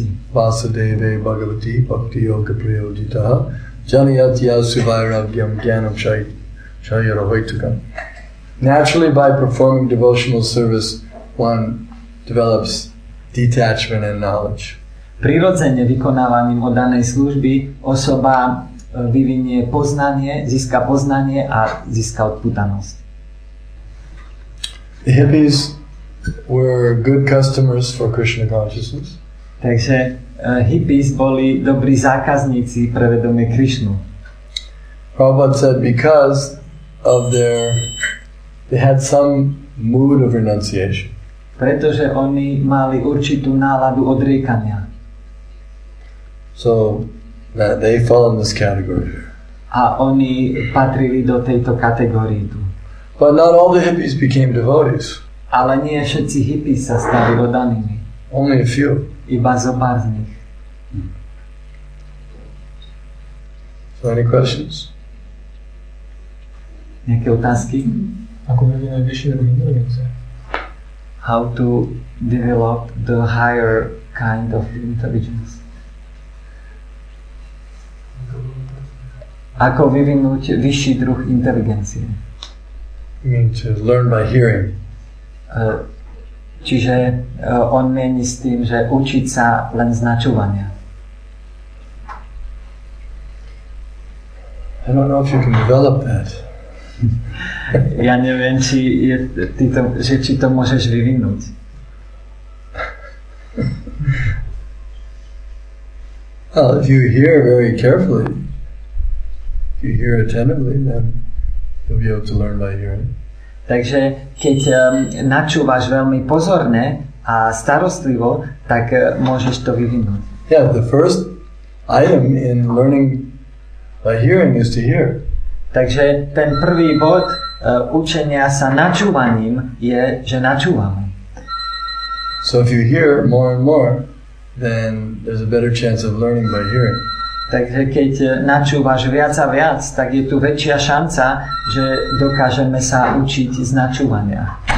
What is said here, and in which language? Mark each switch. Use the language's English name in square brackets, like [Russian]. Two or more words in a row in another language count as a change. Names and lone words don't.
[Sanskrit] Vasudeve Bhagavati Bhakti Yoga Prayodita Janiyatya Suvairagyam Gyanam Shayarahoitukam. [English] Naturally, by performing devotional service, one develops detachment and knowledge. [Slovak] Prirodzene vykonávaním danej služby osoba vyvinie poznanie, získa poznanie a získa odpútanosť. [English] The hippies were good customers for Krishna consciousness. [Slovak] Takže hippies boli dobrí zákazníci pre vedomie Krishnu. [English] Prabhupada said because of they had some mood of renunciation. [Slovak] Pretože oni mali určitú náladu odriekania. [English] So that they fall in this category. [Slovak] A oni patrili do tejto kategórii tu. [English] But not all the hippies became devotees. [Slovak] Ale nie všetci hippies sa stali oddanými. [English] Only a few. [Slovak] Iba zo pár z nich. [English] So any questions? [Slovak] Nejaké otázky? Ako vyvinúť vyšší druh inteligencie? [English] How to develop the higher kind of intelligence? [Slovak] Ako vyvinúť vyšší druh inteligencie? [English] You mean to learn by hearing? [Slovak] Čiže on mieni s tým, že učiť sa len z načúvania. [English] I don't know if you can develop that. [Slovak] Ja neviem, či to môžeš vyvinúť. [English] Well, if you hear very carefully, if you hear attentively, then you'll be able to learn by hearing. [Slovak] Takže keď načúvaš veľmi pozorne a starostlivo, tak môžeš to vyvinúť. [English] Yeah, the first item in learning by hearing is to hear. [Slovak] Takže ten prvý bod učenia sa načúvaním je, že načúvame. [English] So if you hear more and more, then there's a better chance of learning by hearing. [Slovak] Takže keď načúvaš viac a viac, tak je tu väčšia šanca, že dokážeme sa učiť z načúvania.